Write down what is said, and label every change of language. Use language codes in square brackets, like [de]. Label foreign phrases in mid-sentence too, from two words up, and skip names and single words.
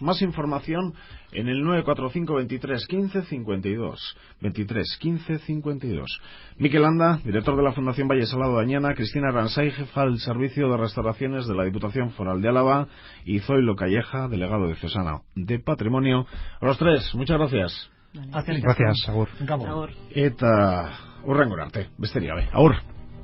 [es] Más información en el 945 23 15 52. 23 15 52. Miquel Anda, director de la Fundación Valle Salado de Añana, Cristina Ransay, jefa del Servicio de Restauraciones de la Diputación Foral de Álava, y Zoilo Calleja, delegado diocesano de Patrimonio. A los tres, muchas gracias. Gracias, [eu] agur. Agur. Eta hurrengora arte, besterik gabe. Agur.